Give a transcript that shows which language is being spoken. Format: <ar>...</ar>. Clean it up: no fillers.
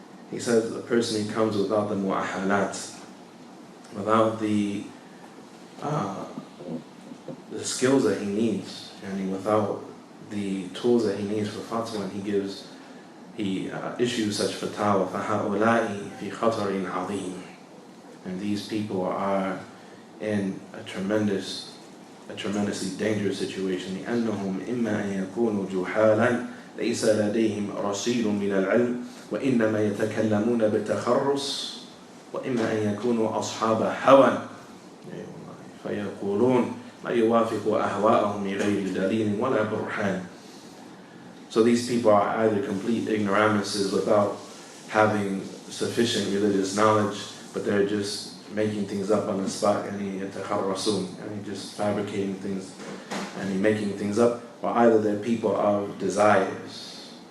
<en>He says the person, he comes without the mu'ahalat, without the skills that he needs, and without the tools that he needs for fatwa, and he issues such fatwa,</en> <ar>فَهَؤُلَاءِ فِي خَطَرٍ عَظِيمٍ.</ar> <en>And these people are in a tremendously dangerous situation.</en> <ar>لأنهم إما أن يكونوا جهالا ليس لديهم رصيد من العلم وإنما يتكلمون بالتخرص، وإما أن يكونوا أصحاب هوى فيقولون ما يوافق أهواءهم بغير دليل ولا برهان.</ar> <en>So these people are either complete ignoramuses without having sufficient religious knowledge, but they're just making things up on the spot, and just fabricating things and making things up, or either they're people of desires.</en>